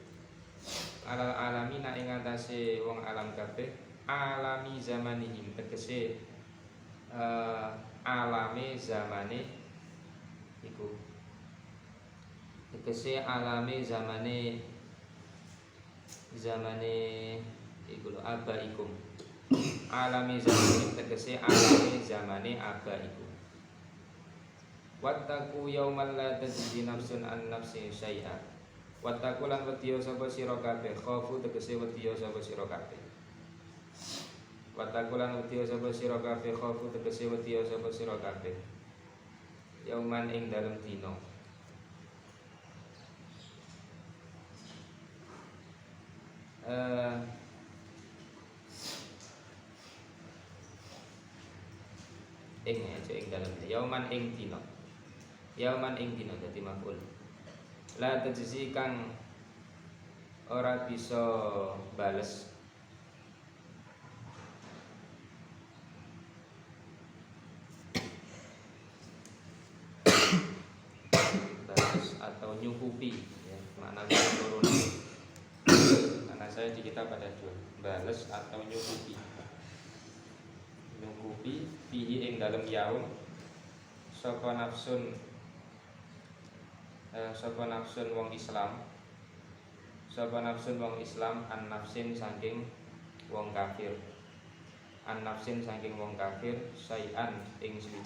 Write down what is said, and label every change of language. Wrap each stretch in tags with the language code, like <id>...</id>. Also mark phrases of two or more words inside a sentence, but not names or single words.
<ar>alami zamanihim</ar> <jv>tegese alame zamane iku lho abaikum</jv> <ar>alami zamanihim</ar> <jv>tegese alame zamane abaikum.</jv> <ar>Wattaqu yaumal la tajzi nafsun an nafsin syai'a.</ar> <jv>Wattaqu lan wedya sapa sira kabeh khaufu tegese wedya sapa sira kabeh. Yauman ing dalem dina. Ing dalem yauman ing dina dadi maf'ul.</jv> <ar>La tajzi</ar> <jv>kang ora bisa bales atau nyukupi ya, makna turun.</jv> <id>Karena saya di kitab ada dua,</id> <jv>bales atau nyukupi fihi ing dalem yaum sapa nafsun wong Islam</jv> <ar>an nafsin</ar> <jv>saking wong kafir sayan ing</jv>